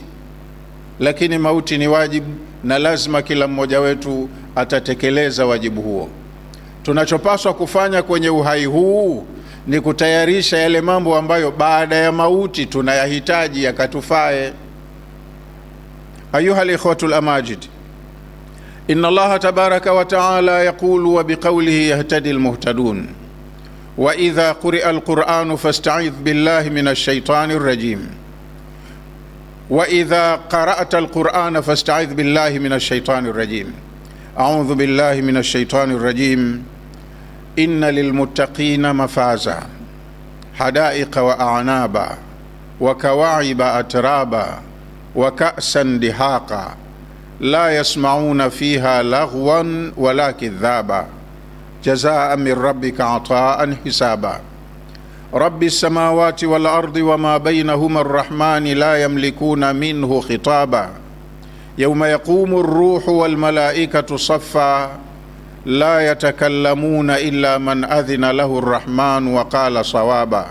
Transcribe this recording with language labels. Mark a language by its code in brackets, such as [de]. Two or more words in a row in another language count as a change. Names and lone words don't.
[sw] Lakini mauti ni wajibu, na lazima kila mmoja wetu atatekeleza wajibu huo. Tunachopaswa kufanya kwenye uhai huu ni kutayarisha yale mambo ambayo baada ya mauti tunayahitaji yakatufae. [ar] أيها الإخوة الأماجد, إن الله تبارك وتعالى يقول وبقوله يهتدي المهتدون وإذا قرئ القرآن فاستعذ بالله من الشيطان الرجيم. وإذا قرأت القرآن فاستعذ بالله من الشيطان الرجيم. أعوذ بالله من الشيطان الرجيم. إن للمتقين مفازا حدائق وأعنابا وكواعب أترابا وكأسا دهاقا لا يسمعون فيها لغوا ولا كذابا جزاء من ربك عطاء حسابا. رب السماوات والأرض وما بينهما الرحمن لا يملكون منه خطابا. يوم يقوم الروح والملائكة صفا لا يتكلمون إلا من أذن له الرحمن وقال صوابا.